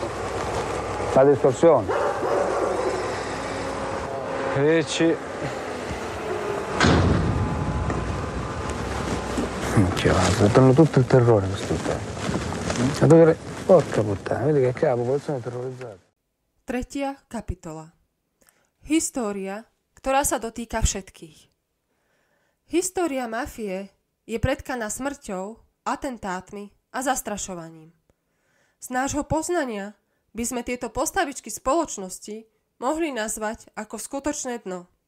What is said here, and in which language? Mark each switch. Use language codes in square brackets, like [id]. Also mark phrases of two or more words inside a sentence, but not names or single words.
[it] La distorsione. Ricci. Danno tutto il terrore questo tempo. Porca puttana, vedi che la popolazione è terrorizzata. [sk] 3. kapitola. História, ktorá sa dotýka všetkých. História mafie je predkaná smrťou, atentátmi a zastrašovaním. Z nášho poznania by sme tieto postavičky spoločnosti mohli nazvať ako skutočné dno.